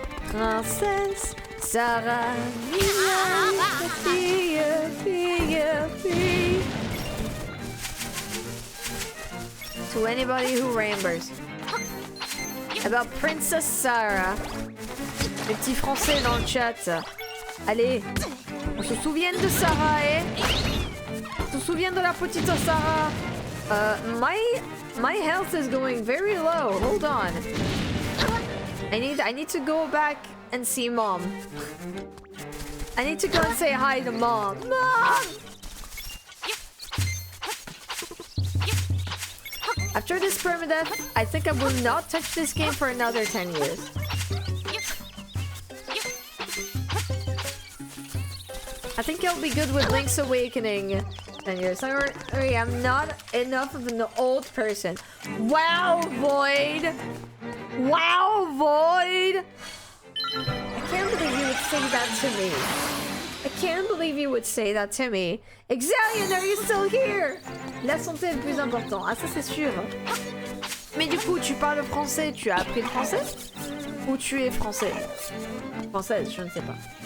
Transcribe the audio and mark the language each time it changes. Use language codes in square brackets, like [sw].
[en] Princess Sarah, to anybody who remembers about Princess Sarah. [fr] Les petits français dans le chat. Allez, on se souvient de Sarah, eh? On se souvient de la petite Sarah. [en] My health is going very low. Hold on. I need to go back and see Mom. I need to go and say hi to Mom. Mom! After this permadeath, I think I will not touch this game for another 10 years. I think I'll be good with Link's Awakening 10 years. Sorry, I'm not enough of an old person. Wow, Void! Wow, Void! I can't believe you would say that to me. I can't believe you would say that to me. Exalion, are you still here? [fr] La santé est le plus important. Ah, ça c'est sûr. Mais du coup, tu parles français, tu as appris le français? Ou tu es français? Française, je ne sais pas.